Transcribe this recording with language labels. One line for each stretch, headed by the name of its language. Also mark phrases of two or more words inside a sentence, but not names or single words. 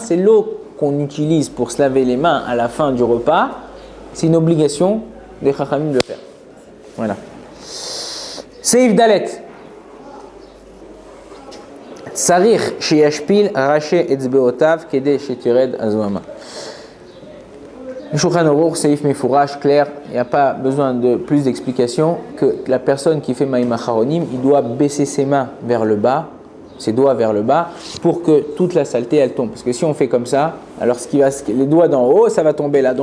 French: C'est l'eau qu'on utilise pour se laver les mains à la fin du repas. C'est une obligation des Chachamim de le faire. Voilà.
Hebrew: סעיף ד. צריך שישפיל ראשי אצבעותיו כדי שתרד הזוהמא.
French: Le Shulchan Aruch,
Hebrew: סעיף מפורש,
French: clair, il n'y a pas besoin de plus d'explications que la personne qui fait
Hebrew: מים אחרונים,
French: il doit baisser ses mains vers le bas, ses doigts vers le bas, pour que toute la saleté elle tombe. Parce que si on fait comme ça, alors les doigts d'en haut, ça va tomber là.